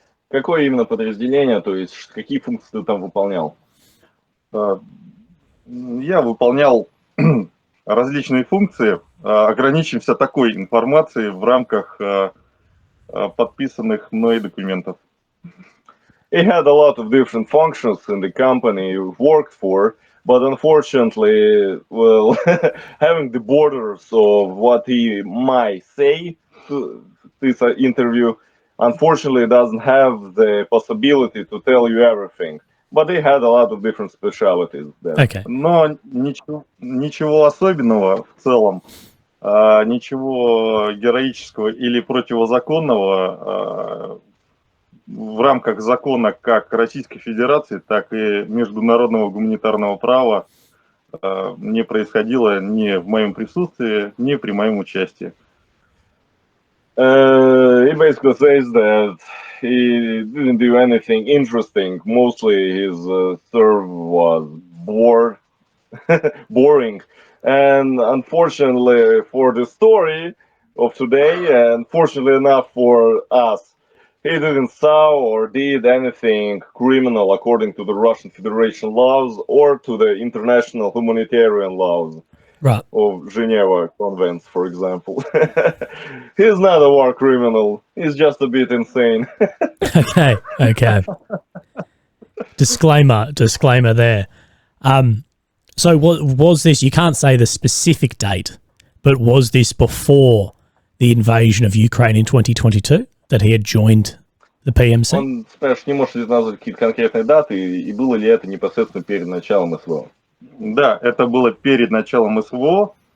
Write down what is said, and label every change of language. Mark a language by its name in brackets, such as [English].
[Russian] Какое именно подразделение, то есть какие функции ты там выполнял? Я выполнял различные функции. Ограничимся такой информацией в рамках подписанных мной документов. [English] He had a lot of different functions in the company he worked for, but unfortunately, well, having the borders of what he might say to this interview, unfortunately, doesn't have the possibility to tell you everything. But he had a lot of different specialities there. Okay. [Russian] Но ничего особенного в целом, ничего героического или противозаконного в рамках закона как Российской Федерации, так и международного гуманитарного права не происходило ни в моем присутствии, ни при моем участии. [English] He basically says that he didn't do anything interesting. Mostly his serve was boring. And unfortunately for the story of today, and fortunately enough for us, he didn't saw or did anything criminal according to the Russian Federation laws or to the international humanitarian laws. Right. Of Geneva Convents, for example. He's not a war criminal. He's just a bit insane. Okay. Disclaimer there. So was this, you can't say the specific date, but was this before the invasion of Ukraine in 2022 that he had joined the PMC? [Russian] Он, понимаешь, не может назвать какие-то конкретные даты, и было ли это непосредственно перед началом СВО? Да, это было перед началом СВО.